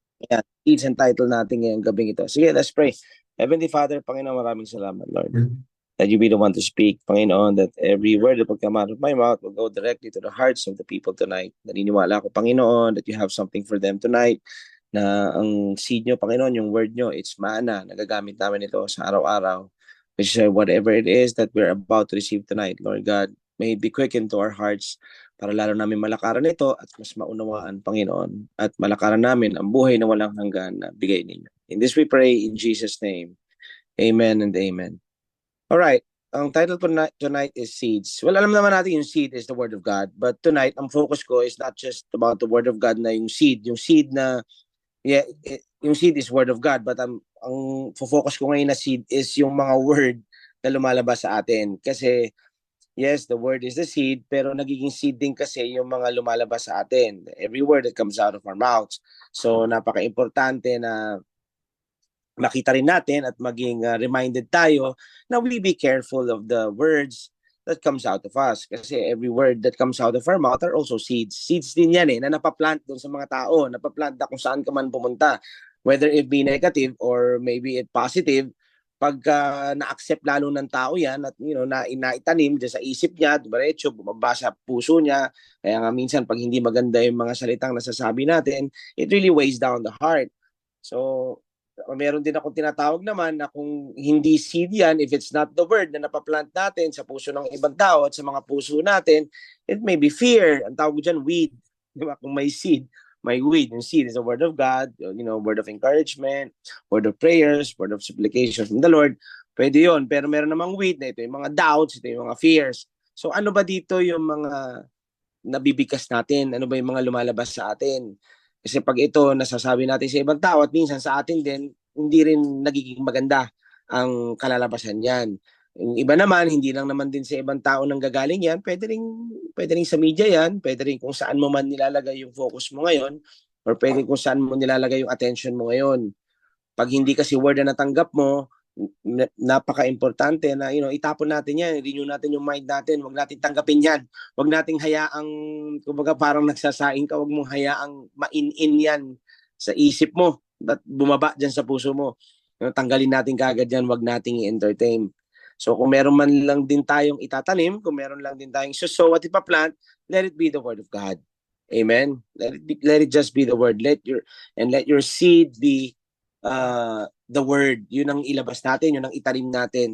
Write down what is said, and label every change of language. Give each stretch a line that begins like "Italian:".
Filipino: Ayan, Seeds ang title natin ngayong gabing ito. Sige,
English: let's pray.
Filipino: Heavenly Father, Panginoon, maraming salamat, Lord.
English: That you be the one to speak, Panginoon, that every word that will come out of my mouth will go directly to the hearts of the people tonight.
Filipino: Naniniwala ko, Panginoon,
English: that you have something for them tonight,
Filipino: na ang seed nyo, Panginoon, yung word nyo, it's mana. Nagagamit namin ito sa araw-araw.
English: Which is whatever it is that we're about to receive tonight, Lord God, may it be quickened to our hearts
Filipino: para lalo namin malakaran ito at mas maunawaan, Panginoon, at malakaran namin ang buhay na walang hanggan na bigay ninyo.
English: In this we pray in Jesus' name. Amen and amen. All right.
Filipino: Ang title po
English: tonight is Seeds. Well,
Filipino: alam naman natin yung
English: seed is the Word of God. But tonight,
Filipino: ang focus ko
English: is not just about the Word of God na yung seed. Yung seed na, yung seed is Word of God.
Filipino: But ang focus ko ngayon na seed is yung mga word na lumalabas sa atin. Kasi yes,
English: the word is the seed,
Filipino: pero nagiging seed din kasi yung mga lumalabas sa atin.
English: Every word that comes out of our mouths. So,
Filipino: napaka-importante na makita rin natin at maging
English: reminded tayo na we be careful of the words that comes out of us. Kasi every word that comes out of our mouth are also seeds.
Filipino: Seeds din yan na napaplant dun sa mga tao, napaplant na kung saan ka man pumunta.
English: Whether it be negative or maybe it positive,
Filipino: pagka na-accept lalo ng tao yan at naitanim dyan sa isip niya, diretso, bumaba sa puso niya. Kaya nga minsan pag hindi maganda yung mga salitang nasasabi natin,
English: it really weighs down the heart.
Filipino: So, meron din akong tinatawag naman na kung hindi seed yan,
English: if it's not the word
Filipino: na napaplant natin sa puso ng ibang tao at sa mga puso natin,
English: it may be fear.
Filipino: Ang tawag dyan, weed. Diba? Kung may seed, may weed.
English: Yung seed is the word of God, word of encouragement, word of prayers, word of supplication from the Lord.
Filipino: Pwede yun. Pero meron namang weed na ito, yung mga doubts, ito yung mga fears. So ano ba dito yung mga nabibigkas natin? Ano ba yung mga lumalabas sa atin? Kasi pag ito nasasabi natin sa ibang tao at minsan sa atin din, hindi rin nagiging maganda ang kalalabasan yan. Yung iba naman, hindi lang naman din sa ibang tao nang gagaling yan, pwede rin sa media yan, pwede rin kung saan mo man nilalagay yung focus mo ngayon, or pwede kung saan mo nilalagay yung attention mo ngayon. Pag hindi kasi word na natanggap mo, napaka-importante na itapon natin yan, renew natin yung mind natin, wag natin tanggapin yan. Wag nating hayaang, kumbaga parang nagsasaing ka, wag mong hayaang main-in yan sa isip mo at bumaba dyan sa puso mo. Tanggalin natin kagad yan, wag nating i-entertain. So kung meron man lang din tayong itatanim, kung meron lang din tayong sow at ipaplant,
English: let it be the word of God.
Filipino: Amen.
English: Let it just be the word. Let your seed be the word.
Filipino: Yun ang ilabas natin, yun ang itanim natin.